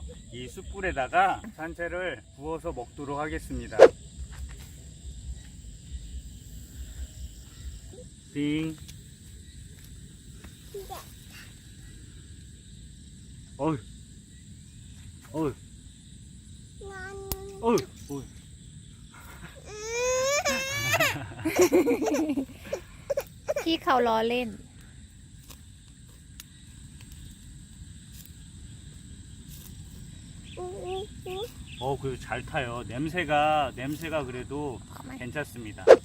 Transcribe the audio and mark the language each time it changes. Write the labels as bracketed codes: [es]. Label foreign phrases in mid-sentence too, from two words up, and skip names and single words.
[ko] 이 숯불에다가 산채를 구워서 먹도록 하겠습니다. 빙. 어휴. 어휴. 어휴. 어휴. [th] ที่เขาล้อเล่น [ko] 그래도 잘 타요. 냄새가 그래도 괜찮습니다.